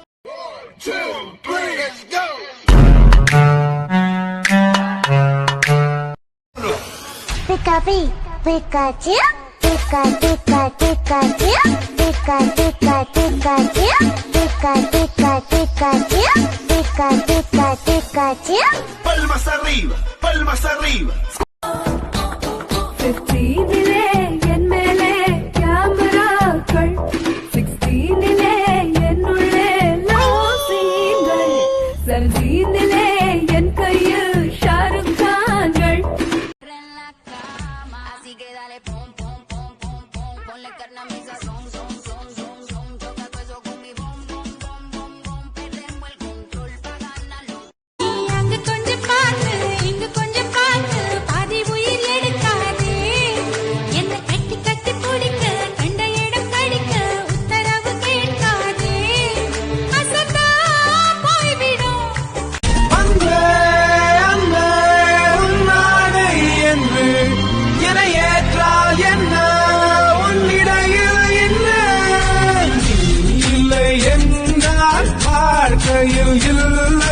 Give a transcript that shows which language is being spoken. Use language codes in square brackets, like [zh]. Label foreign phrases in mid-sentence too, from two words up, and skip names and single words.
[es] Pikachu, Pikachu, Pikachu, Pikachu, Pikachu, Pikachu, Pikachu, Pikachu, Pikachu, Pikachu. Palmas arriba, palmas arriba. [ta] 15 என் மேலே கேமராக்கள், 16 என்னுள்ளே [en] love scenes, [ta] 17 என் கையில் ஷாருக் கான்கள். [es] Así que dale pom pom pom pom pom, ponle carne a mi sazón, son son son son, toca todo eso con mi bom bom bom bom bom, perdemos el control pa ganarlo. [ta] அங்க கொஞ்சம் பாத்து, இங்க கொஞ்சம் பாத்து, பாதி உயிர் எடுக்காதே. என்ன கட்டி கட்டி பிடிக்க, கண்ட இடம் கடிக்க, உத்தரவு கேட்காதே. அசத்தா போய்விடும். அன்பே அன்பே உன்னாடை என்று இணையேற்றால் என்ன உன்னிடையில் என்ன இல்லை என்றால் வாழ்க்கையில் இல்லை.